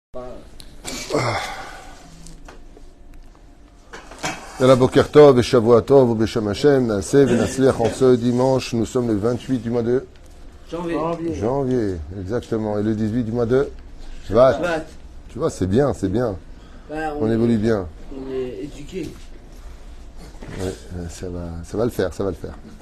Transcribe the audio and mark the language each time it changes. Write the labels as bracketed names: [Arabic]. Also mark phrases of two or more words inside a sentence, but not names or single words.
[French] Yalla [Hebrew] בוקר טוב [French] et [Hebrew] שבוע טוב [French] ou [Hebrew] בשם השם, נעשה ונצליח [French] en ce dimanche, nous sommes le 28 du mois de janvier, exactement, et le 18 du mois de Shvat. Tu vois, c'est bien, c'est bien. Bah, on évolue bien. On est éduqué. Ouais, ça va le faire, ça va le faire.